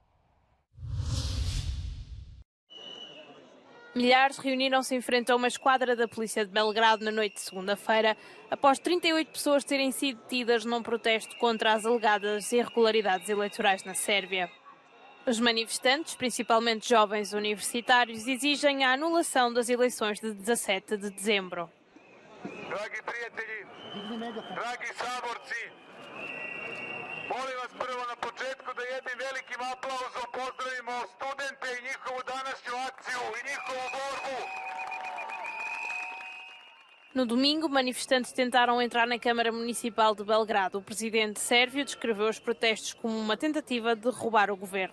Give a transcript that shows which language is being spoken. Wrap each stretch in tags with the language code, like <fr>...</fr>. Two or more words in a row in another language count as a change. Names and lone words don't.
<pt>Milhares reuniram-se em frente a uma esquadra da polícia de Belgrado na noite de segunda-feira, após 38 pessoas terem sido detidas num protesto contra as alegadas irregularidades eleitorais na Sérvia. Os manifestantes, principalmente jovens universitários, exigem a anulação das eleições de 17 de dezembro.</pt> <sr>Dragi prijatelji, dragi saborci, molim vas prvo na početku da jednim velikim aplauzom pozdravimo studente i njihovu današnju akciju i njihovu borbu.</sr> <pt>No domingo, manifestantes tentaram entrar na Câmara Municipal de Belgrado. O presidente sérvio descreveu os protestos como uma tentativa de derrubar o governo.</pt>